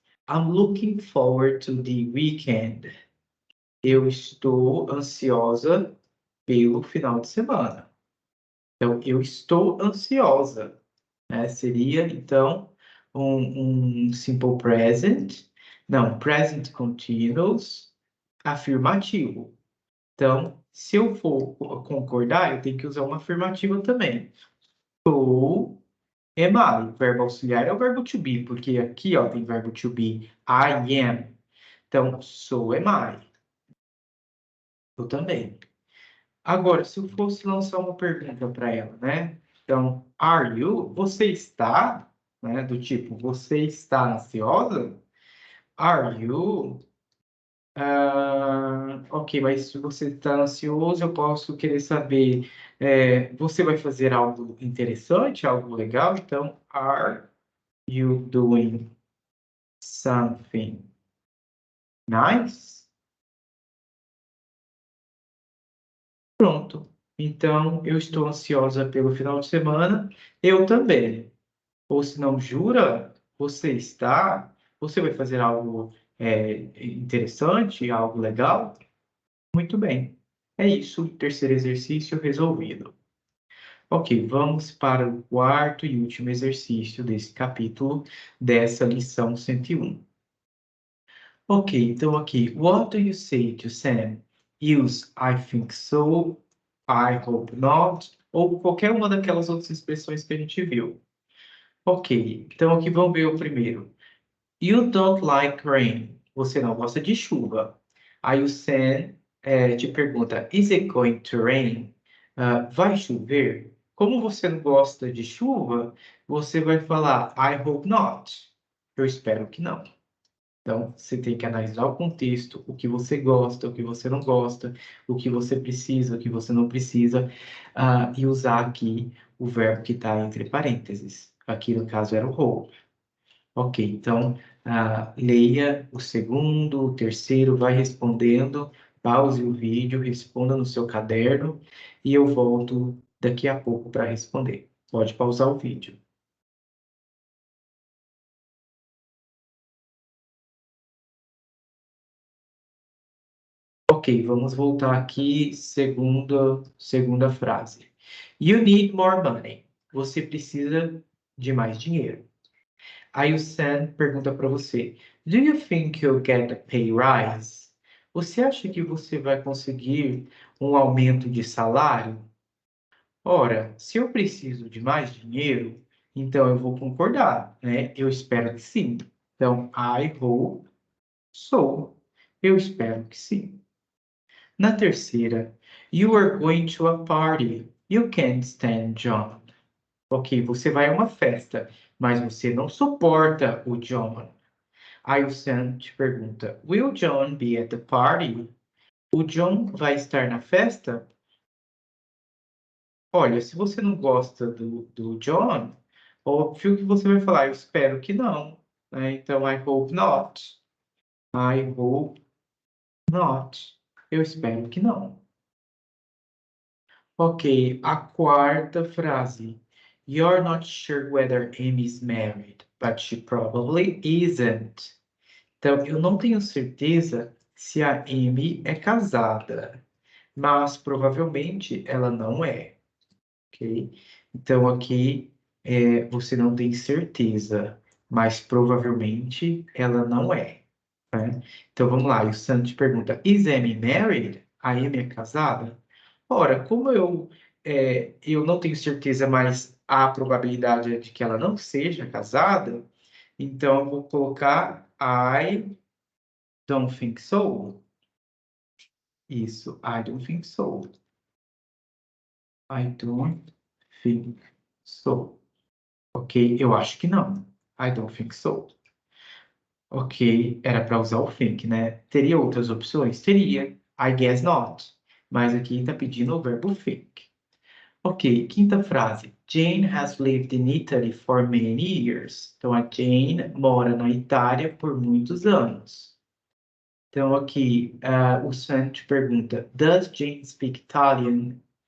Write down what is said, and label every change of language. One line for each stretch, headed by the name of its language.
English: I'm looking forward to the weekend.
Portuguese: Eu estou ansiosa pelo final de semana. Então, eu estou ansiosa, né? Seria, então, um simple present. Não, present continuous, afirmativo. Então, se eu for concordar, eu tenho que usar uma afirmativa também. Sou,
English: am I.
Portuguese: O verbo auxiliar é o verbo to be, porque aqui, ó, tem verbo to be.
English: I am.
Portuguese: Então, sou
English: am I.
Portuguese: Eu também. Agora, se eu fosse lançar uma pergunta para ela, né? Então,
English: are you?
Portuguese: Você está, né? Do tipo, você está ansiosa?
English: Are you?
Portuguese: Ok, mas se você está ansioso, eu posso querer saber, você vai fazer algo interessante, algo legal?
English: Então, are you doing something nice?
Portuguese: Pronto. Então, eu estou ansiosa pelo final de semana. Eu também. Ou se não, jura? Você está? Você vai fazer algo interessante, algo legal? Muito bem. É isso. Terceiro exercício resolvido. Ok, vamos para o quarto e último exercício desse capítulo, dessa lição 101. Ok, então aqui.
English: What do you say to Sam? Use I think so, I hope not,
Portuguese: ou qualquer uma daquelas outras expressões que a gente viu. Ok, então aqui vamos ver o primeiro.
English: You don't like rain.
Portuguese: Você não gosta de chuva. Aí o Sam te pergunta,
English: Is it going to rain?
Portuguese: Vai chover? Como você não gosta de chuva, você vai falar,
English: I hope not.
Portuguese: Eu espero que não. Então, você tem que analisar o contexto, o que você gosta, o que você não gosta, o que você precisa, o que você não precisa, e usar aqui o verbo que está entre parênteses. Aqui, no caso, era o hope. Ok, então, leia o segundo, o terceiro, vai respondendo, pause o vídeo, responda no seu caderno, e eu volto daqui a pouco para responder. Pode pausar o vídeo. Ok, vamos voltar aqui, segunda frase.
English: You need more money.
Portuguese: Você precisa de mais dinheiro. Aí o Sam pergunta para você,
English: Do you think you'll get a pay rise?
Portuguese: Você acha que você vai conseguir um aumento de salário? Ora, se eu preciso de mais dinheiro, então eu vou concordar, né? Eu espero que sim. Então,
English: I hope so.
Portuguese: Eu espero que sim. Na terceira,
English: you are going to a party. You can't stand John.
Portuguese: Ok, você vai a uma festa, mas você não suporta o John. Aí o Sam te pergunta,
English: will John be at the party?
Portuguese: O John vai estar na festa? Olha, se você não gosta do John, óbvio que você vai falar, eu espero que não, né?
English: Então, I hope not. I hope not.
Portuguese: Eu espero que não. Ok, a quarta frase.
English: You're not sure whether Amy is married, but she probably isn't.
Portuguese: Então, eu não tenho certeza se a Amy é casada, mas provavelmente ela não é, ok? Então, aqui você não tem certeza, mas provavelmente ela não é, né? Então, vamos lá. E o Santos pergunta,
English: is Amy married?
Portuguese: A Amy é casada? Ora, como eu não tenho certeza, mas há a probabilidade é de que ela não seja casada, então eu vou colocar
English: I don't think so. Isso, I don't think so. I don't think so.
Portuguese: Ok, eu acho que não.
English: I don't think so.
Portuguese: Ok, era para usar o think, né? Teria outras opções? Teria.
English: I guess not.
Portuguese: Mas aqui está pedindo o verbo think. Ok, quinta frase.
English: Jane has lived in Italy for many years.
Portuguese: Então, a Jane mora na Itália por muitos anos. Então, aqui, o Sam te pergunta:
English: Does Jane speak Italian?